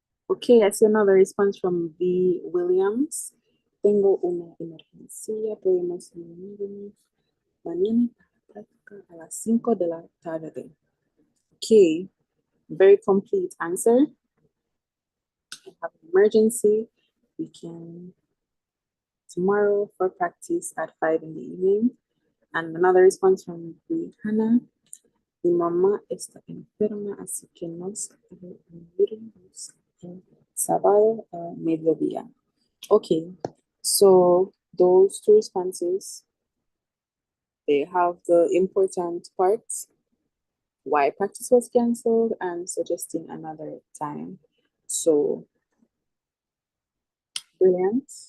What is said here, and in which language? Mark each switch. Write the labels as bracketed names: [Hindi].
[English] Okay, I see another response from V. Williams. [Spanish] Tengo una emergencia, podemos reunirnos mañana para práctica a las 5 de la tarde. [English] Okay, very complete answer. I have an emergency. We can tomorrow for practice at 5 in the evening. And another response from Hannah. [Spanish] Mi mamá está enferma, así que nos reuniremos el sábado a mediodía. [English] Okay, so those two responses, they have the important parts, why practice was canceled and suggesting another time. So brilliant.